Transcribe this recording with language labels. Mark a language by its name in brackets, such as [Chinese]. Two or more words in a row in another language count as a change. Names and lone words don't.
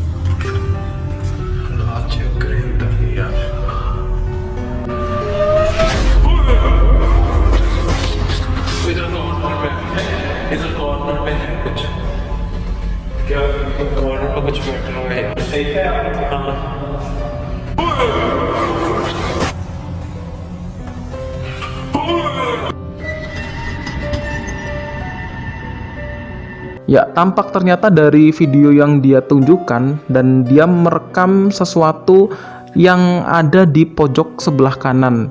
[Hindi] हालात चेक करें अंदर यार। इधर कॉर्नर में है कुछ, क्या कॉर्नर में कुछ बैठा हुआ है? सही है। हाँ। [Indonesian] Ya, tampak ternyata dari video yang dia tunjukkan dan dia merekam sesuatu yang ada di pojok sebelah kanan.